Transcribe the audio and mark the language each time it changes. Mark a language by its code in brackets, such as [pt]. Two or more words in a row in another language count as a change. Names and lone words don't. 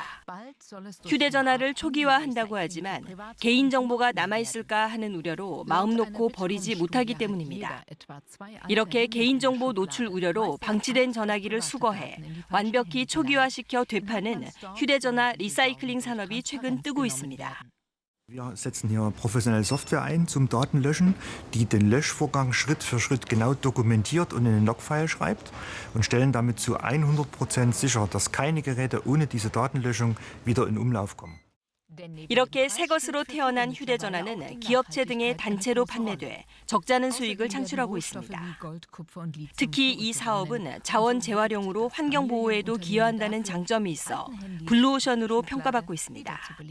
[ko] 휴대전화를 초기화한다고 하지만 개인정보가 남아있을까 하는 우려로 마음 놓고 버리지 못하기 때문입니다. 이렇게 개인정보 노출 우려로 방치된 전화기를 수거해 완벽히 초기화시켜 되파는 휴대전화 리사이클링 산업이 최근 뜨고 있습니다. [de] Wir setzen hier professionelle Software ein zum Datenlöschen, die den Löschvorgang Schritt für Schritt genau dokumentiert und in den Logfile schreibt und stellen damit zu 100% sicher, dass keine Geräte ohne diese Datenlöschung wieder in Umlauf kommen. [ko] 이렇게 새 것으로 태어난 휴대전화는 기업체 등의 단체로 판매돼 적잖은 수익을 창출하고 있습니다. 특히 이 사업은 자원 재활용으로 환경 보호에도 기여한다는 장점이 있어 블루오션으로 평가받고 있습니다.